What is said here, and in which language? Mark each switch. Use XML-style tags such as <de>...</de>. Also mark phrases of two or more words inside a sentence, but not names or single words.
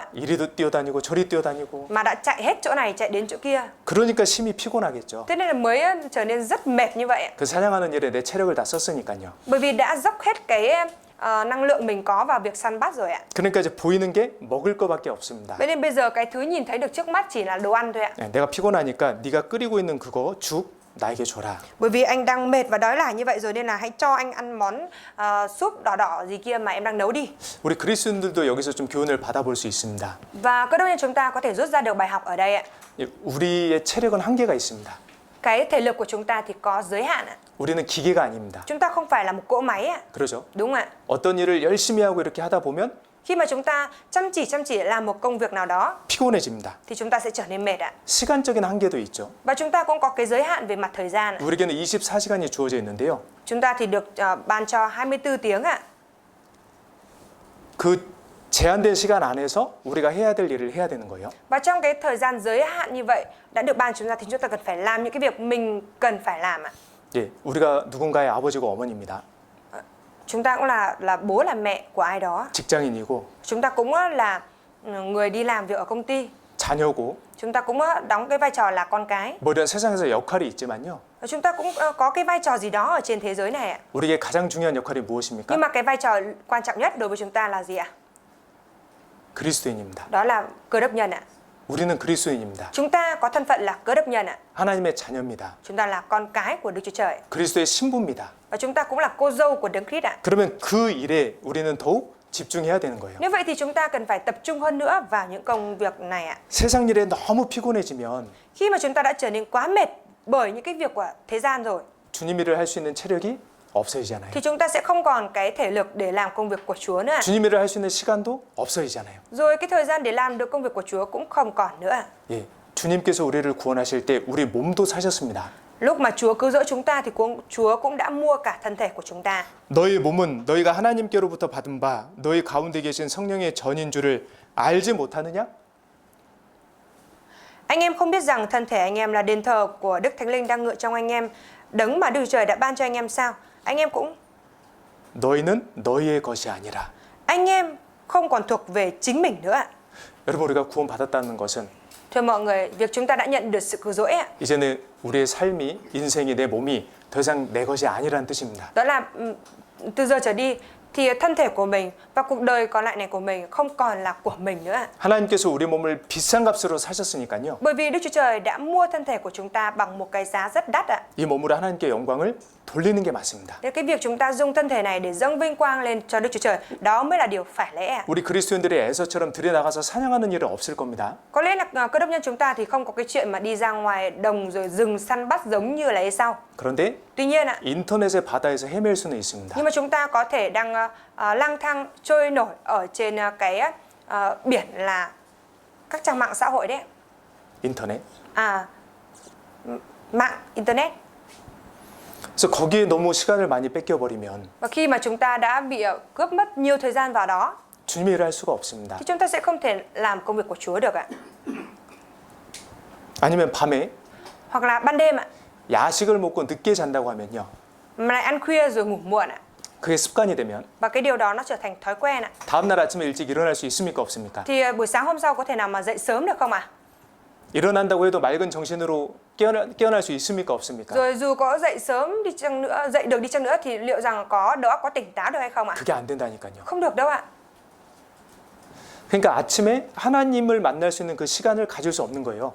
<ko>이리도 뛰어다니고 저리 뛰어다니고.</ko> <vi>mà đã chạy hết chỗ này chạy đến chỗ kia.</vi> <ko>그러니까 심히 피곤하겠죠.</ko> <vi>Thế nên là mới trở nên rất mệt như vậy ạ.</vi> <ko>그 사냥하는 일에 내 체력을 다 썼으니까요.</ko> <vi>Bởi vì đã dốc hết cái năng lượng mình có vào việc săn bắt rồi ạ.</vi> <ko>그러니까 이제 보이는 게 먹을 거밖에 없습니다.</ko> <vi>Vậy nên bây giờ cái thứ nhìn thấy được trước mắt chỉ là đồ ăn thôi ạ.</vi> <ko>예, 내가 피곤하니까 네가 끓이고 있는 그거 죽 나에게 줘라.</ko> <vi>Bởi vì anh đang mệt và đói lả như vậy rồi nên là hãy cho anh ăn món súp đỏ đỏ gì kia mà em đang nấu đi.</vi> <ko>우리 그리스도인들도 여기서 좀 교훈을 받아볼 수 있습니다.</ko> <vi>Và cơ đốc nhân chúng ta có thể rút ra được bài học ở đây ạ.</vi> <ko>예, 우리의 체력은 한계가 있습니다.</ko> <vi>Cái thể lực của chúng ta thì có giới hạn ạ.</vi> <ko>우리는 기계가 아닙니다.</ko> <vi>Chúng ta không phải là một cỗ máy ạ.</vi> <ko>그러죠?</ko> <vi>Đúng ạ.</vi> <ko>어떤 일을 열심히 하고 이렇게 하다 보면</ko> <vi>Khi mà chúng ta chăm chỉ làm một công việc nào đó</vi> <ko>피곤해집니다.</ko> <vi>thì chúng ta sẽ trở nên mệt ạ.</vi> <ko>시간적인 한계도 있죠.</ko> <vi>Và chúng ta cũng có cái giới hạn về mặt thời gian ạ.</vi> <ko>우리에게는 24시간이 주어져 있는데요.</ko> <vi>Chúng ta thì được ban cho 24 tiếng ạ.</vi> <ko>그 제한된 시간 안에서 우리가 해야 될 일을 해야 되는 거예요.</ko> <vi>Và trong cái thời gian giới hạn như vậy đã được ban chúng ta thì chúng ta cần phải làm những cái việc mình cần phải làm ạ.</vi> <ko>예, 우리가 누군가의 아버지고 어머니입니다.</ko> <vi>Chúng ta cũng là bố là mẹ của ai đó.</vi> <ko>직장인이고</ko> <vi>Chúng ta cũng là người đi làm việc ở công ty.</vi> <ko>자녀고</ko> <vi>Chúng ta cũng đóng cái vai trò là con cái.</vi> <ko>뭐 이런 세상에서 역할이 있지만요.</ko> <vi>Và chúng ta cũng có cái vai trò gì đó ở trên thế giới này ạ.</vi> <ko>우리에게 가장 중요한 역할이 무엇입니까?</ko> <vi>Nhưng mà cái vai trò quan trọng nhất đối với chúng ta là gì ạ?</vi> <ko>그리스도인입니다.</ko> <vi>Đó là cơ đốc nhân ạ.</vi> <ko>우리는 그리스도인입니다.</ko> <vi>Chúng ta có thân phận là cơ đốc nhân ạ.</vi> <ko>하나님의 자녀입니다.</ko> <vi>Chúng ta là con cái của Đức Chúa Trời.</vi> <ko>그리스도의 신부입니다.</ko> <vi>Và chúng ta cũng là cô dâu của Đấng Christ ạ.</vi> <ko>그러면 그 일에 우리는 더욱 집중해야 되는 거예요.</ko> <vi>Nếu vậy thì chúng ta cần phải tập trung hơn nữa vào những công việc này ạ.</vi> <ko>세상 일에 너무 피곤해지면</ko> <vi>Khi mà chúng ta đã trở nên quá mệt bởi những cái việc của thế gian rồi</vi> <ko>주님 일을 할 수 있는 체력이 없어지잖아요.</ko> <vi>thì chúng ta sẽ không còn cái thể lực để làm công việc của Chúa nữa.</vi> <ko>주님 일을 할 수 있는 시간도 없어지잖아요.</ko> <vi>Rồi cái thời gian để làm được công việc của Chúa cũng không còn nữa.</vi> <ko>예, 주님께서 우리를 구원하실 때 우리 몸도 사셨습니다.</ko> <vi>Lúc mà Chúa cứu rỗi chúng ta thì Chúa cũng đã mua cả thân thể của chúng ta.</vi> <ko>너희 몸은 너희가 하나님께로부터 받은 바 너희 가운데 계신 성령의 전인 줄을 알지 못하느냐?</ko> <vi>Anh em không biết rằng thân thể anh em là đền thờ của Đức Thánh Linh đang ngự trong anh em, đấng mà Đức Chúa Trời đã ban cho anh em sao? Anh em cũng</vi> <ko>너희는 너희의 것이 아니라.</ko> <vi>anh em không còn thuộc về chính mình nữa ạ.</vi> <ko>여러분 우리가 구원받았다는 것은</ko> <vi>Thưa mọi người, việc chúng ta đã nhận được sự cứu rỗi ạ,</vi> <ko>이제는 우리의 삶이 인생이 내 몸이 더 이상 내 것이 아니라는 뜻입니다.</ko> <vi>đó là từ giờ trở đi thì thân thể của mình và cuộc đời còn lại này của mình không còn là của mình nữa ạ.</vi> <ko>하나님께서 우리 몸을 비싼 값으로 사셨으니까요.</ko> <vi>Bởi vì Đức Chúa Trời đã mua thân thể của chúng ta bằng một cái giá rất đắt ạ.</vi> <ko>이 몸으로 하나님께 영광을 돌리는 게 맞습니다.</ko> <vi>Thế cái việc chúng ta dùng thân thể này để dâng vinh quang lên cho Đức Chúa Trời, đó mới là điều phải lẽ ạ.</vi> <ko>우리 그리스도인들이 에서처럼 들에 나가서 사냥하는 일은 없을 겁니다.</ko> <vi>Có lẽ là cơ đốc nhân chúng ta thì không có cái chuyện mà đi ra ngoài đồng rồi rừng săn bắt giống như là Esau.</vi> <ko>그런데</ko> <vi>Tuy nhiên ạ,</vi> <ko>인터넷의 바다에서 헤맬 수는 있습니다.</ko> <vi>nhưng mà chúng ta có thể đang lang thang trôi nổi ở trên cái biển là các trang mạng xã hội đấy.</vi> <ko>인터넷.</ko> <vi>Mạng internet.</vi> <ko>그래서 거기에 너무 시간을 많이 뺏겨버리면</ko> <vi>Và khi mà chúng ta đã bị cướp mất nhiều thời gian vào đó</vi> <ko>주님의 일을 할 수가 없습니다.</ko> <vi>thì chúng ta sẽ không thể làm công việc của Chúa được ạ.</vi> <ko>아니면 밤에</ko> <vi>Hoặc là ban đêm ạ,</vi> <ko>야식을 먹고 늦게 잔다고 하면요.</ko> <vi>mà lại ăn khuya rồi ngủ muộn ạ.</vi> <ko>그게 습관이 되면</ko> <vi>Và cái điều đó nó trở thành thói quen ạ.</vi> <ko>다음 날 아침에 일찍 일어날 수 있습니까 없습니까?</ko> <vi>Thì buổi sáng hôm sau có thể nào mà dậy sớm được không ạ?</vi> <ko>일어난다고 해도 맑은 정신으로 깨어날 수 있습니까 없습니까?</ko> <vi>Rồi dù có dậy sớm đi chăng nữa, dậy được đi chăng nữa thì liệu rằng có đầu óc có tỉnh táo được hay không ạ?</vi> <ko>그게 안 된다니까요.</ko> <vi>Không được đâu ạ.</vi> <ko>그러니까 아침에 하나님을 만날 수 있는 그 시간을 가질 수 없는 거예요.</ko>